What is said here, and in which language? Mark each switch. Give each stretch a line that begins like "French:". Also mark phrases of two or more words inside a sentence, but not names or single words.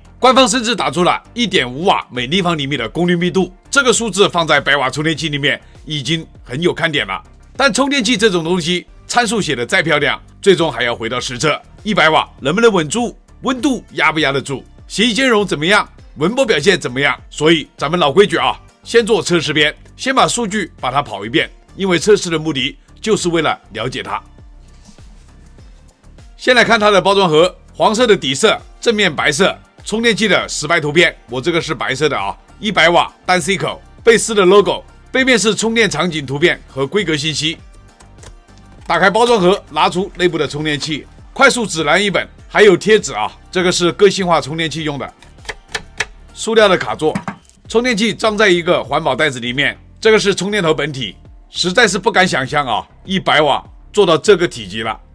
Chinese: 官方甚至打出了 1.5 瓦每立方厘米的功率密度，這個數字放在100瓦充電器裡面已經很有看點了。但充電器這種東西，參數寫的再漂亮，最終還要回到實測。100瓦能不能穩住？溫度壓不壓得住？協議兼容怎麼樣？文波表現怎麼樣？所以咱們老規矩啊，先做測試篇，先把數據把它跑一遍，因為測試的目的就是為了了解它。先來看它的包裝盒，黃色的底色，正面白色，充電器的实拍圖片，我這個是白色的啊，100瓦單 C 口，貝斯的 logo，背面是充電場景圖片和規格信息。打開包裝盒，拿出內部的充電器，快速指南一本，還有貼紙啊，這個是個性化充電器用的。塑料的卡座，充電器裝在一個環保袋子裡面，這個是充電頭本體，實在是不敢想象啊，100瓦做到這個體積了。